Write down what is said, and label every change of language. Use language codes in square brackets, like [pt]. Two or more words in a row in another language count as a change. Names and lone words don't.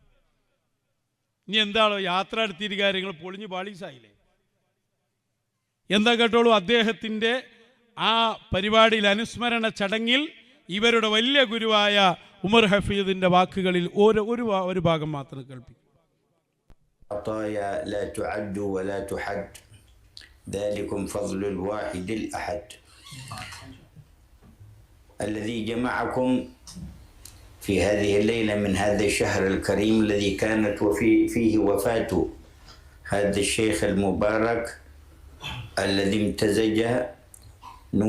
[ml] ഇനി എന്താണോ യാത്ര നടത്തിയിട്ട് കാര്യങ്ങൾ പൊളിഞ്ഞ് പാളീസായില്ലേ? എന്താ കേട്ടോളൂ, അദ്ദേഹത്തിൻ്റെ ആ പരിപാടിയിൽ, അനുസ്മരണ ചടങ്ങിൽ ഇവരുടെ വലിയ ഗുരുവായ ഉമർ ഹഫീദിന്റെ വാക്കുകളിൽ ഒരു ഭാഗം മാത്രം കേൾപ്പിക്കും. [ar] عطايا لا تعد ولا تحد ذلكم فضل الواحد الأحد الذي جمعكم في هذه الليلة من هذا الشهر الكريم الذي كانت فيه وفاة هذا الشيخ المبارك الذي امتزج نور